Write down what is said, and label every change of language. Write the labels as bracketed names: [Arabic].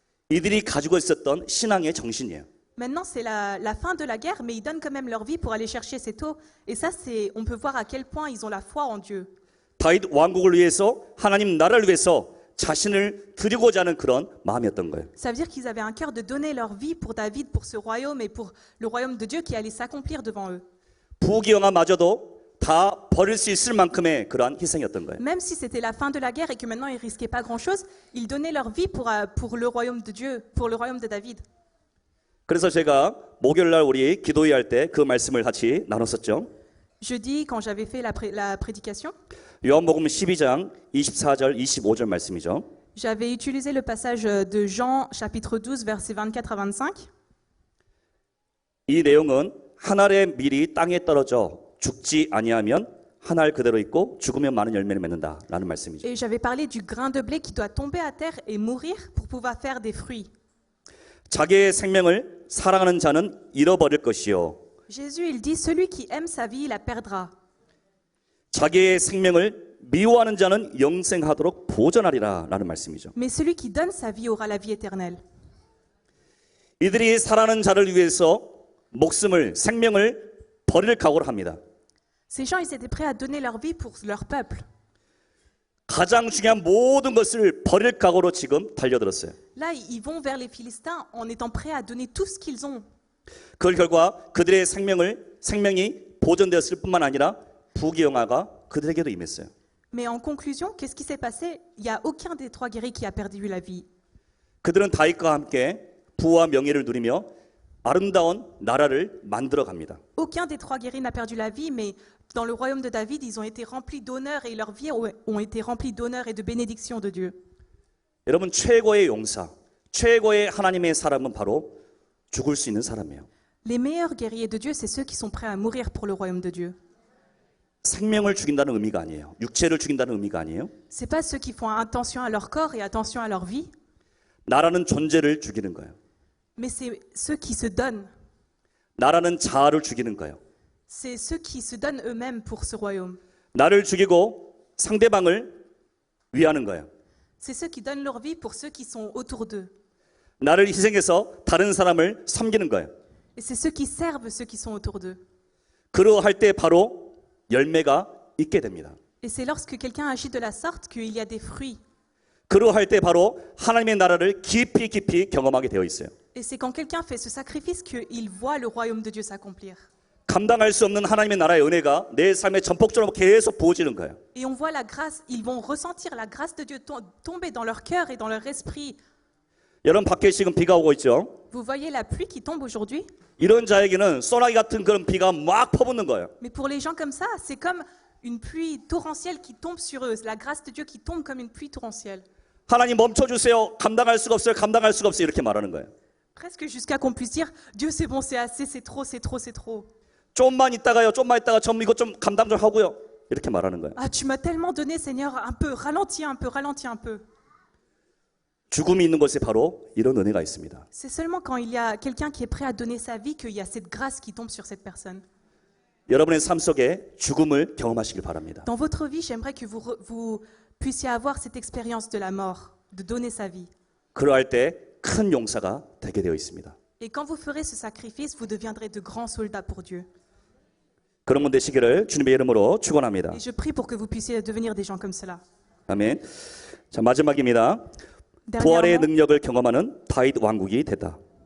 [Korean] 이들이 가지고 있었던 신앙의 정신이에요. [French] Maintenant, c'est la fin de la guerre, mais ils donnent quand même leur vie pour aller chercher cette eau. Et ça, on peut voir à quel point ils ont la foi en Dieu. [Korean] 다윗 왕국을 위해서 하나님 나라를 위해서 자신을 드리고자 하는 그런 마음이었던 거예요. [French] Ça veut dire qu'ils avaient un cœur de donner leur vie pour David, pour ce royaume et pour le royaume de Dieu qui allait s'accomplir devant eux. [Korean] 부귀영화마저도 다 버릴 수 있을 만큼의 그러한 희생이었던 거예요. [French] Même si c'était la fin de la guerre et que maintenant ils risquaient pas grand-chose, ils donnaient leur vie pour le royaume de Dieu, pour le royaume de David. [Korean] 그래서 제가 목요일날 우리 기도회 할 때 그 말씀을 같이 나눴었죠. [French] Jeudi, quand j'avais fait la prédication, [Korean] 요한복음 12장 24절 25절 말씀이죠. [French] j'avais utilisé le passage de Jean chapitre 12 versets 24 à 25. [Korean] 이 내용은 한 알의 밀이 땅에 떨어져 죽지 아니하면 한 알 그대로 있고 죽으면 많은 열매를 맺는다라는 말씀이죠. [French] Et j'avais parlé du grain de blé qui doit tomber à terre et mourir pour pouvoir faire des fruits. [Korean] 자기의 생명을 사랑하는 자는 잃어버릴 것이요. [French] Jésus, il dit, celui qui aime sa vie, la perdra. [Korean] 자기의 생명을 미워하는 자는 영생하도록 보존하리라라는 말씀이죠. [French] Mais celui qui donne sa vie aura la vie éternelle. [Korean] 이들이 사랑하는 자를 위해서 목숨을 생명을 버릴 각오를 합니다. [French] Ces gens, ils étaient prêts à donner leur vie pour leur peuple. [Korean] 가장 중요한 모든 것을 버릴 각오로 지금 달려들었어요. [French] Là, ils vont vers les Philistins en étant prêts à donner tout ce qu'ils ont. [Korean] 그 결과 그들의 생명이 보존되었을 뿐만 아니라 부귀영화가 그들에게도 임했어요. [French] Mais en conclusion, qu'est-ce qui s'est passé? Il n'y a aucun des trois guéris qui a perdu la vie. [Korean] 그들은 다윗과 함께 부와 명예를 누리며 아름다운 나라를 만들어 갑니다. [French] Aucun des trois guéris n'a perdu la vie, mais dans le royaume de David, ils ont été remplis d'honneur et leurs vies ont été remplies d'honneur et de bénédiction de Dieu. [Korean] 여러분, 최고의 용사, 최고의 하나님의 사람은 바로 죽을 수 있는 사람이에요. [French] Les meilleurs guerriers de Dieu, c'est ceux qui sont prêts à mourir pour le royaume de Dieu. [Korean] 생명을 죽인다는 의미가 아니에요. 육체를 죽인다는 의미가 아니에요. [French] C'est pas ceux qui font attention à leur corps et attention à leur vie, [Korean] 나라는 존재를 죽이는 거예요. [French] mais c'est ceux qui se donnent. [Korean] 나라는 자아를 죽이는 거예요. [French] C'est ceux qui se donnent eux-mêmes pour ce royaume. [Korean] 나를 죽이고 상대방을 위하는 거예요. [French] C'est ceux qui donnent leur vie pour ceux qui sont autour d'eux. [Korean] 나를 희생해서 다른 사람을 섬기는 거예요. [French] Et c'est ceux qui servent ceux qui sont autour d'eux. [Korean] 그러할 때 바로 열매가 있게 됩니다. [French] Et c'est lorsque quelqu'un agit de la sorte qu'il y a des fruits. [Korean] 그러할 때 바로 하나님의 나라를 깊이 경험하게 되어 있어요. [French] Et c'est quand quelqu'un fait ce sacrifice qu'il voit le royaume de Dieu s'accomplir. [Korean] 감당할 수 없는 하나님의 나라의 은혜가 내 삶에 전폭적으로 계속 부어지는 거예요. [French] Et on voit la grâce, ils vont ressentir la grâce de Dieu tomber dans leur cœur et dans leur esprit. [Korean] 여러분, 밖에 지금 비가 오고 있죠? [French] Vous voyez la pluie qui tombe aujourd'hui? [Korean] 이런 자에게는 소나기 같은 그런 비가 막 퍼붓는 거예요. [French] Mais pour les gens comme ça, c'est comme une pluie torrentielle qui tombe sur eux. La grâce de Dieu qui tombe comme une pluie torrentielle. [Korean] 하나님 멈춰주세요. 감당할 수가 없어요. 감당할 수가 없어요. 이렇게 말하는 거예요. [French] Presque jusqu'à qu'on puisse dire, Dieu c'est bon, c'est assez, c'est trop, c'est trop, c'est trop. [Korean] 좀만 있다가 전 이것 좀 감당 좀 하고요. 이렇게 말하는 거예요. [French] Ah, tu m'as tellement donné, Seigneur, un peu, ralentis un peu, ralentis un peu. [Korean] 죽음이 있는 곳에 바로 이런 은혜가 있습니다. [French] C'est seulement quand il y a quelqu'un qui est prêt à donner sa vie qu'il y a cette grâce qui tombe sur cette personne. [Korean] 여러분의 삶 속에 죽음을 경험하시길 바랍니다. [French] Dans votre vie, j'aimerais que vous puissiez avoir cette expérience de la mort, de donner sa vie. [Korean] 그러할 때 큰 용사가 되게 되어 있습니다. [French] Et quand vous ferez ce sacrifice, vous deviendrez de grands soldats pour Dieu. [Korean] 그런 분 되시기를 주님의 이름으로 축원합니다. [French] Et je prie pour que vous puissiez devenir des gens comme cela. [Korean] 아멘. 자, 마지막입니다. 부활의 [French] Dernièrement, [Korean] 능력을 경험하는 다윗 왕국이 됐다.